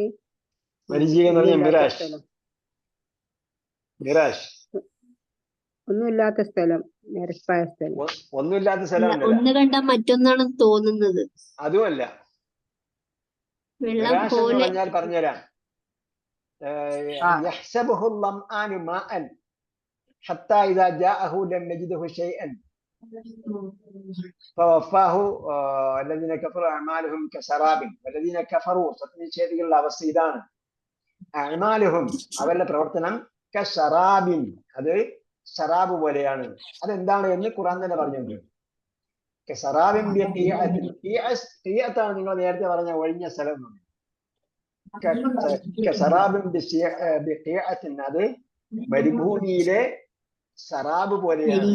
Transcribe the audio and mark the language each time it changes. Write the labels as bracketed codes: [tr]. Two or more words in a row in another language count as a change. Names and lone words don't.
[ml] മരീചിക എന്ന് പറഞ്ഞാൽ മിറാഷ്. മിറാഷ് ഒന്നുമില്ലാത്ത സ്ഥലം, നിരപ്പായ സ്ഥലം. ഒന്നുമില്ലാത്ത സ്ഥലം ഒന്ന് കണ്ട മറ്റൊന്നാണ് തോന്നുന്നത്. അതുമല്ല. വെള്ളം മിറാഷ് എന്ന് പോലെ. പറഞ്ഞാൽ പറഞ്ഞുതരാം. [ar] يحسبه الظمآن ماء حتى إذا جاءه لم يجده شيئا فوفاه الذين كفروا أعمالهم كسراب والذين كفروا [ml] സത്യനിഷേധികളുടെ അവസ്ഥ ഇതാണ്. അഅ്മാലുഹും, അവരുടെ പ്രവർത്തനം കശറാബിൻ, അത് ശറാബ് പോലെയാണ്. അതെന്താണ് എന്ന് ഖുർആൻ തന്നെ പറഞ്ഞിട്ടുണ്ട്. [ar] كسراب بقيعة [ml] നിങ്ങൾ നേരത്തെ പറഞ്ഞ ഒഴിഞ്ഞ സ്ഥലം. അത് മരുഭൂമിയിലെ സറാബ് പോലെയാണ്.